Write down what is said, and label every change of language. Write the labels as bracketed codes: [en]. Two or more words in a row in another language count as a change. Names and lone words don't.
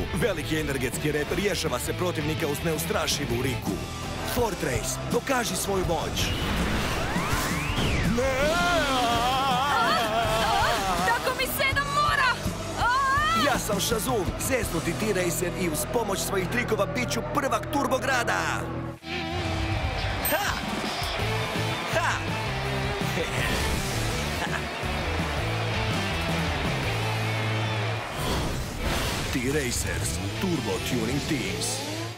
[hr] Veliki energetski rep rješava se protivnika uz neustrašivu riku. Fortrace, dokaži svoju moć. Tako mi se da mora! Ja sam Shazum, zeznuti T-Racer i uz pomoć svojih trikova bit ću prvak turbograda. Ha! Ha! T-Racers Turbo Tuning Teams.